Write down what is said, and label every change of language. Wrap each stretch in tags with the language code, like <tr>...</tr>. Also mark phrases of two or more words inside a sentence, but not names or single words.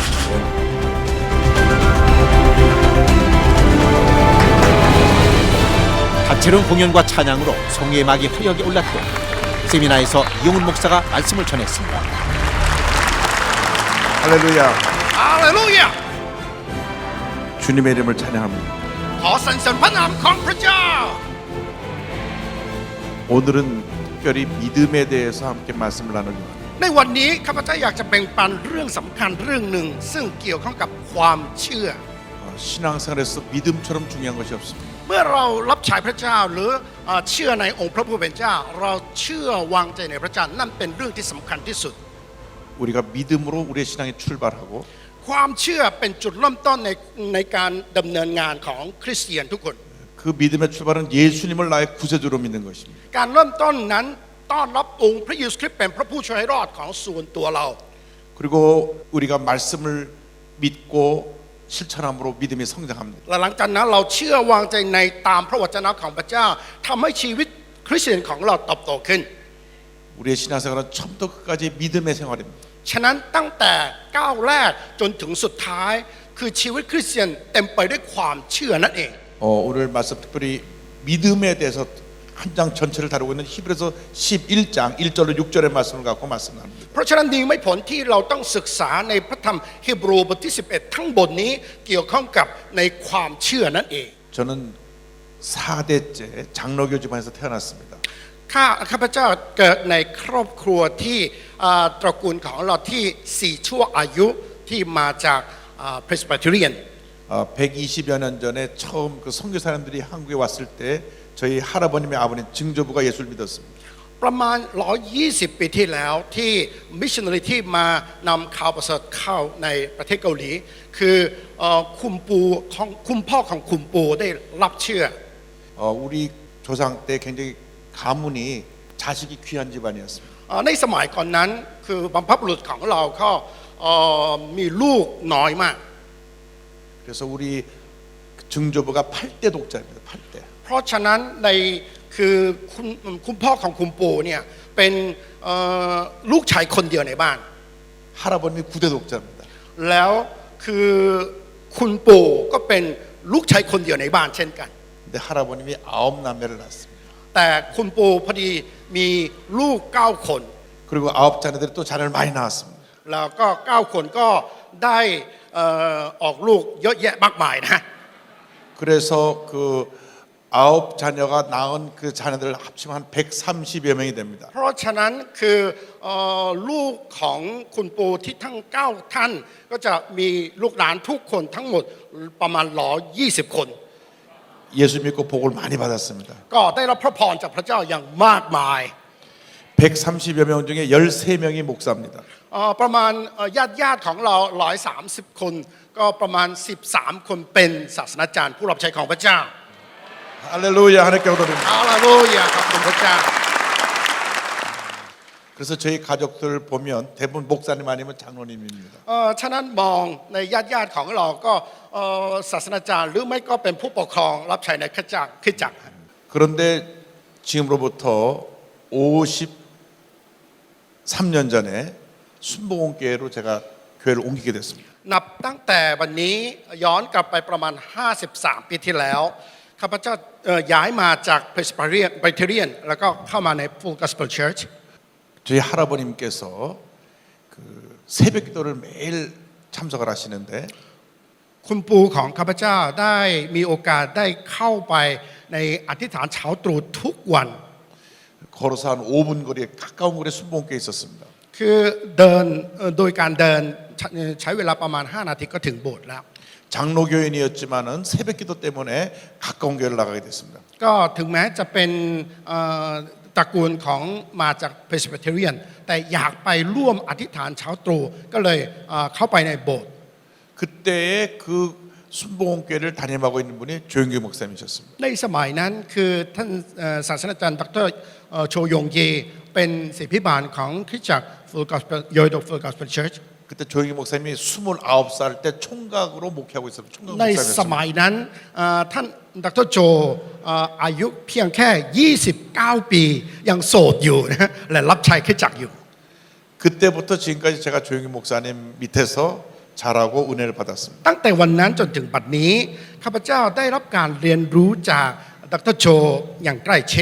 <ko>다채로운 공연과 찬양으로 성회의 막이 화려하게 올랐고 세미나에서 이용훈 목사가 말씀을 전했습니다. 할렐루야. 할렐루야! 주님의 이름을 찬양합니다.</ko> <th>ขอสรรเสริญพระนามของพระเจ้า</th> <ko>오늘은 특별히 믿음에 대해서 함께 말씀을 나누기로 합니다.</ko> <th>ในวันนี้ข้าพเจ้าอยากจะแบ่งปันเรื่องสำคัญเรื่องหนึ่งซึ่งเกี่ยวข้องกับความเชื่อ</th> <ko>신앙생활에서 믿음처럼 중요한 것이 없습니다.</ko> <th>เมื่อเรารับใช้พระเจ้าหรือเชื่อในองค์พระผู้เป็นเจ้าเราเชื่อวางใจในพระเจ้านั่นเป็นเรื่องที่สำคัญที่สุด</th> <ko>우리가 믿음으로 우리의 신앙이 출발하고</ko> <th>ความเชื่อเป็นจุดเริ่มต้นในการดำเนินงานของคริสเตียนทุกคน</th> <ko>그 믿음의 출발은 예수님을 나의 구세주로 믿는 것입니다.</ko> <th>การเริ่มต้นนั้นต้อนรับองค์พระเยซูคริสต์เป็นพระผู้ช่วยให้รอดของส่วนตัวเรา</th> <ko>그리고 우리가 말씀을 믿고 실천함으로 믿음이 성장합니다.</ko> <th>และหลังจากนั้นเราเชื่อวางใจในตามพระวจนะของพระเจ้าทำให้ชีวิตคริสเตียนของเราเติบโตขึ้น</th> <ko>우리의 신앙생활은 처음부터 끝까지 믿음의 생활입니다.</ko> <th>ฉะนั้นตั้งแต่ก้าวแรกจนถึงสุดท้ายคือชีวิตคริสเตียนเต็มไปด้วยความเชื่อนั่นเอง</th> <ko>오늘 말씀 특별히 믿음에 대해서 한 장 전체를 다루고 있는 히브리서 11장 1절로 6절의 말씀을 갖고 말씀합니다.</ko> <th>เพราะฉะนั้นดีไม่ผลที่เราต้องศึกษาในพระธรรมฮีบรูบทที่11ทั้งบทนี้เกี่ยวข้องกับในความเชื่อนั่นเอง</th> <ko>저는 4대째 장로교 집안에서 태어났습니다.</ko> <th>ข้าพเจ้าเกิดในครอบครัวที่ตระกูลของเราที่4ชั่วอายุที่มาจากPresbyterian</th> <ko>120여 년 전에 처음 그 선교사님들이 한국에 왔을 때 저희 할아버님의 아버님 증조부가 예수를 믿었습니다.</ko> <th>ประมาณ120 ปีที่แล้วที่มิชชันนารีที่มานำข่าวประเสริฐเข้าในประเทศเกาหลีคือคุณพ่อของคุณปู่ได้รับเชื่อ</th> <ko>우리 조상 때 굉장히 가문이 자식이 귀한 집안이었습니다.</ko> <th>ในสมัยก่อนนั้นคือบรรพบุรุษของเราก็มีลูกน้อยมาก</th> <ko>그래서 우리 증조부가 8대 독자입니다. 8대.</ko> <th>เพราะฉะนั้นในคือคุณพ่อของคุณปู่เนี่ยเป็นลูกชายคนเดียวในบ้าน</th> <ko>할아버님이 9대 독자입니다.</ko> <th>แล้วคือคุณปู่ก็เป็นลูกชายคนเดียวในบ้านเช่นกัน</th> <ko>근데 할아버님이 9남매를 낳았습니다.</ko> <th>แต่คุณปู่พอดีมีลูก9 คน</th> <ko>그리고 9자녀들이 또 자녀를 많이 낳았습니다.</ko> <th>แล้วก็9 คนก็ได้ออกลูกเยอะแยะมากมายนะ</th> <ko>그래서 그 9자녀가 낳은 그 자녀들 합치면 한 130여 명이 됩니다.</ko> <th>เพราะฉะนั้นคือลูกของคุณปู่ที่ทั้ง9 ท่านก็จะมีลูกหลานทุกคนทั้งหมดประมาณ120 คน</th> <ko>예수 믿고 복을 많이 받았습니다.</ko> <th>ก็ได้รับพระพรจากพระเจ้าอย่างมากมาย</th> <ko>130여 명 중에 13명이 목사입니다.</ko> <th>ประมาณญาติของเรา130 คนก็ประมาณ13 คนเป็นศาสนาจารย์ผู้รับใช้ของพระเจ้า</th> <ko>할렐루야 하나님께 기도드립니다.</ko> <th>ฮาเลลูยาขอบคุณพระเจ้า</th> <ko>그래서 저희 가족들 보면 대부분 목사님 아니면 장로님입니다.</ko> <th>ฉะนั้นมองในญาติของเราก็ศาสนาจารย์หรือไม่ก็เป็นผู้ปกครองรับใช้ในคริสตจักร</th> <ko>그런데 지금으로부터 53년 전에 순복음교회로 제가 교회를 옮기게 됐습니다.</ko> <th>นับตั้งแต่วันนี้ย้อนกลับไปประมาณ 53 ปีที่แล้วข้าพเจ้าย้ายมาจาก Presbyterian แล้วก็เข้ามาใน Full Gospel Church</th> <ko>저희 할아버님께서 그 새벽 기도를 매일 참석을 하시는데</ko> <th>คุณปู่ของข้าพเจ้าได้มีโอกาสได้เข้าไปในอธิษฐานเช้าตรู่ทุกวัน</th> <ko>걸어서 한 5분 거리에 가까운 거리에 순복음교회에 있었습니다.</ko> <th>คือเดินโดยการเดินใช้เวลาประมาณ 5 นาทีก็ถึงโบสถ์แล้ว</th> <ko>장로교인이었지만은 새벽 기도 때문에 가까운 교회를 나가게 됐습니다.</ko> <th>ก็ถึงแม้จะเป็นตระกูลของมาจาก Presbyterian แต่อยากไปร่วมอธิษฐานเช้าตรู่ก็เลยเข้าไปในโบสถ์</th> <ko>그때에 그 순복음교회를 담임하고 있는 분이 조영규 목사님이셨습니다.</ko> <th>ในสมัยนั้นคือท่านศาสตราจารย์ดรโชยงเยเป็นศิษย์พิบาลของคริสตจักร Full Gospel Yoido Full Gospel Church</th> <ko>그때 조영규 목사님이 29살 때 총각으로 목회하고 있었어요. 총각</ko> <th>ในส</th> <ko>목사님이었습니다.</ko> <th>มัยนั้นท่านดรโจอายุเพียงแค่ 29 ปียังโสดอยู่นะและรับใช้คริสตจักรอยู่</th> <ko>그때부터 지금까지 제가 조영규 목사님 밑에서 자라고 은혜를 받았습니다.</ko> <th>ตั้งแต่วันนั้นจนถึงบัดนี้ข้าพเจ้าได้รับการเรียนรู้จากดรโจอย่างใกล้ชิด</th>